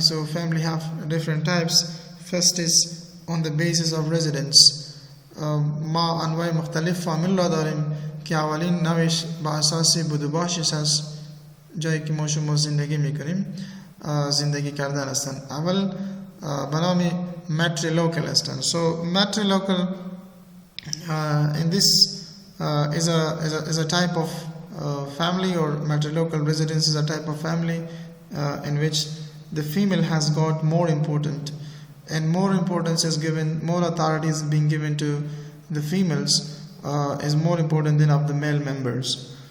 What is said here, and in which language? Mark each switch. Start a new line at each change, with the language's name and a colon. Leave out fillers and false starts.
English: So family have different types. First is on the basis of residence.
Persian: ما انواع مختلف فامیل را داریم که اولین نوعش با اساس بودباشش از جایی که ما شما زندگی میکنیم زندگی کردن هستند. اول به نام matrilocal هستند.
English: So matrilocal in this is a type of family, or matrilocal residence is a type of family in which the female has got more important, and more importance is given, more authority is being given to the females, is more important than of the male members.